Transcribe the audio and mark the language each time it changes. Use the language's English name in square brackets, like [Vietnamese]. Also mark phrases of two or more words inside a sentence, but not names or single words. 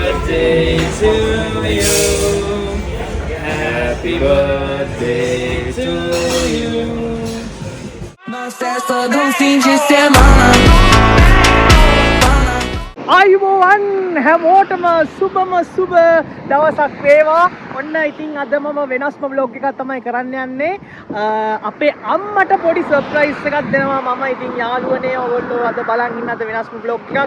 [English] birthday to you. Happy birthday to you. [Portuguese] Mas festa do fim de semana. [Sinhala] ආයුබෝවන් හැමෝටම සුබම සුබ දවසක් වේවා. ඔන්න ඉතින් අද මම වෙනස්ම vlog එකක් තමයි කරන්න යන්නේ. අපේ අම්මට පොඩි සර්ප්‍රයිස් එකක් දෙනවා මම. ඉතින් යාළුවනේ ඔයගොල්ලෝ අද බලන් ඉන්න අද වෙනස්ම vlog එකක්.